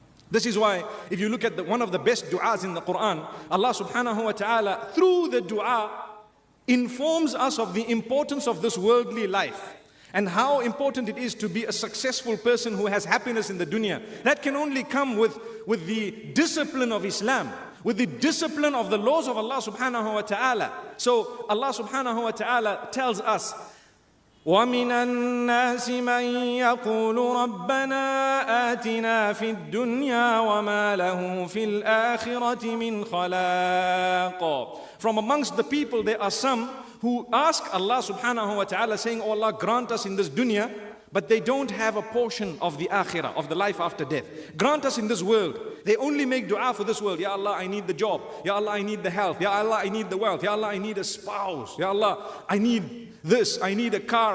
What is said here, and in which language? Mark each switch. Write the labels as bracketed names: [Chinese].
[English] This is why, if you look at one of the best du'as in the Quran, Allah subhanahu wa ta'ala, through the du'a, informs us of the importance of this worldly life. And how important it is to be a successful person who has happiness in the dunya. That can only come with the discipline of Islam, with the discipline of the laws of Allah subhanahu wa ta'ala. So Allah subhanahu wa ta'ala tells us, [Arabic] وَمِنَ النَّاسِ مَنْ يَقُولُ رَبَّنَا آتِنَا فِي الدُّنْيَا وَمَا لَهُ فِي الْآخِرَةِ مِنْ خَلَاقٍ. [English] From amongst the people there are some who ask Allah subhanahu wa ta'ala saying, oh Allah, grant us in this dunya, but they don't have a portion of the akhirah, of the life after death. Grant us in this world. They only make dua for this world. Ya Allah, I need the job. Ya Allah, I need the health. Ya Allah, I need the wealth. Ya Allah, I need a spouse. Ya Allah, I need this. I need a car.